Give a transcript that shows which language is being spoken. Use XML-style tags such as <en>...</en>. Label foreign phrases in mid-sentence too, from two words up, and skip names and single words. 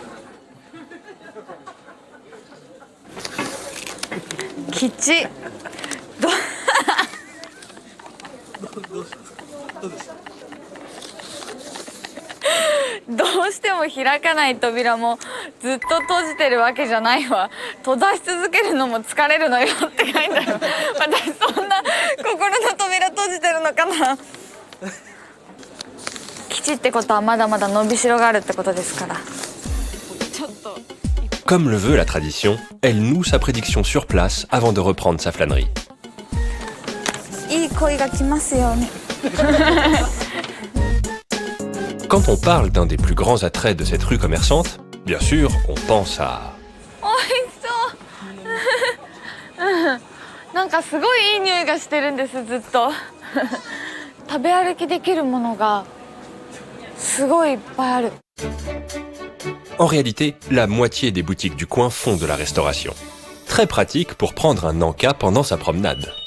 <ja>吉どうしても開かない扉もずっと閉じてるわけじゃないわ。閉ざし続けるのも疲れるのよって書いてある。私そんな心の扉閉じてるのかな。吉ってことはまだまだ伸びしろがあるってことですから。ちょっと。</ja> <fr>Comme le veut la tradition, elle noue sa prédiction sur place avant de reprendre sa flânerie.</fr> <ja>いい恋が来ますように。</ja> <fr>Quand on parle d'un des plus grands attraits de cette rue commerçante, bien sûr, on pense à...</fr> <ja>おいしそう。なんかすごいいい匂いがしてるんです、ずっと。食べ歩きできるものがすごいいっぱいある。</ja> <fr>En réalité, la moitié des boutiques du coin font de la restauration. Très pratique pour prendre un encas pendant sa promenade.</fr>